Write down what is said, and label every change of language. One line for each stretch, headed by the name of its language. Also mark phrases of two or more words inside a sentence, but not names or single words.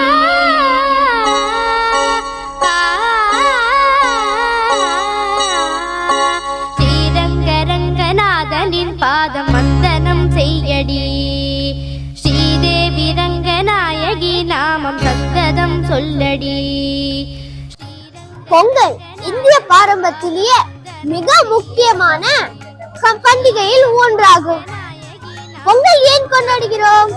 Tamil: ஸ்ரீரங்கரங்கநாதனின் பாதம் வந்தனம் செய்யடி ஸ்ரீதேவி ரங்கநாயகி நாமம் சத்தம் சொல்லடி பொங்கல் இந்திய பாரம்பரியத்திலேயே மிக முக்கியமான பண்டிகையில் ஒன்றாகும். பொங்கல் ஏன் கொண்டாடுகிறோம்?